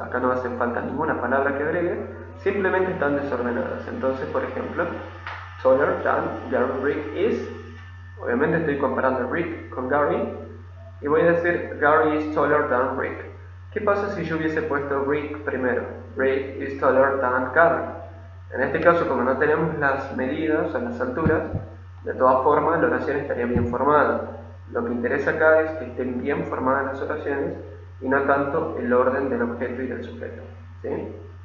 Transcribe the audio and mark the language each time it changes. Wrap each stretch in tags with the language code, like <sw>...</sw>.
<es>Acá no hace falta ninguna palabra que agregue, simplemente están desordenadas. Entonces, por ejemplo,</es> <en>taller than Gary Rick is.</en> <es>Obviamente estoy comparando a Rick con Gary y voy a decir</es> <en>Gary is taller than Rick.</en> <es>¿Qué pasa si yo hubiese puesto Rick primero?</es> <en>Rick is taller than Gary.</en> <es>En este caso, como no tenemos las medidas o las alturas, de todas formas la oración estaría bien formada. Lo que interesa acá es que estén bien formadas las oraciones y no tanto el orden del objeto y del sujeto, ¿sí?</es>